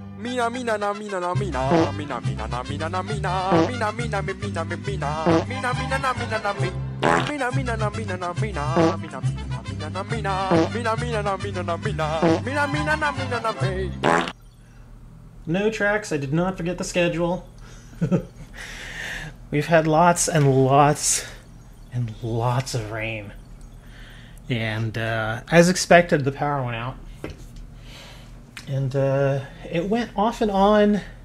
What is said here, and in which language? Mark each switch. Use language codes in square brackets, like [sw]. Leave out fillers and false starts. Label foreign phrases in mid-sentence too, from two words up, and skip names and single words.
[en] mina mina na mina na mina mina mina na mina na mina mina mina mina mina mina mina na mina na mina mina na mina na mina mina mina na mina mina mina na mina na mina mina na mina na mina. No tracks. I did not forget the schedule. We've had lots and lots and lots of rain. And as expected, the power went out. And it went off and on.